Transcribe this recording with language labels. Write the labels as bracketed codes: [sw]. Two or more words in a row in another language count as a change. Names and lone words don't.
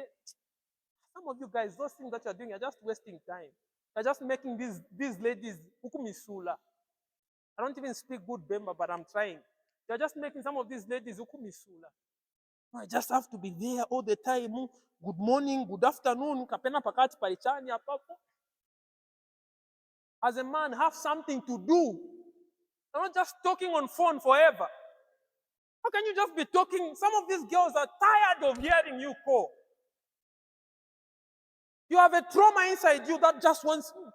[en] Some of you guys, those things that you're doing, you're just wasting time. You're just making these ladies ukumisula. I don't even speak good Bemba, but I'm trying. They're just making some of these ladies ukumisula. I just have to be there all the time. Good morning, good afternoon. [ny] Kapena pakati palichani hapapo. [en] As a man, have something to do. You're not just talking on phone forever. How can you just be talking? Some of these girls are tired of hearing you call. You have a trauma inside you that just wants.